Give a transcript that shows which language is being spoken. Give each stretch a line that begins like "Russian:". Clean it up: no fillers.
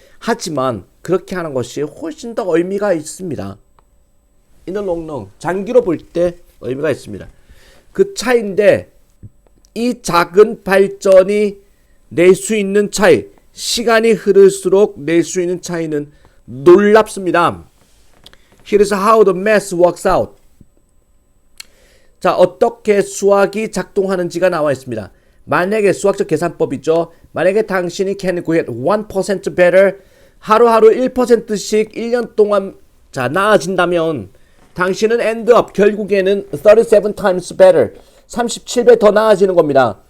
Korean: 하지만 그렇게 하는 것이 훨씬 더 의미가 있습니다.
English: In the long run,
Korean: 장기로 볼 때 의미가 있습니다. 그 차이인데 이 작은 발전이 낼 수 있는 차이, 시간이 흐를수록 낼 수 있는 차이는 놀랍습니다.
English: Here's how the math works out.
Korean: 자, 어떻게 수학이 작동하는지가 나와 있습니다. 만약에 수학적 계산법이죠. 만약에 당신이
English: can get 1% better,
Korean: 하루하루 1%씩 1년 동안 자 나아진다면 당신은
English: end up
Korean: 결국에는
English: 37 times better,
Korean: 37배 더 나아지는 겁니다.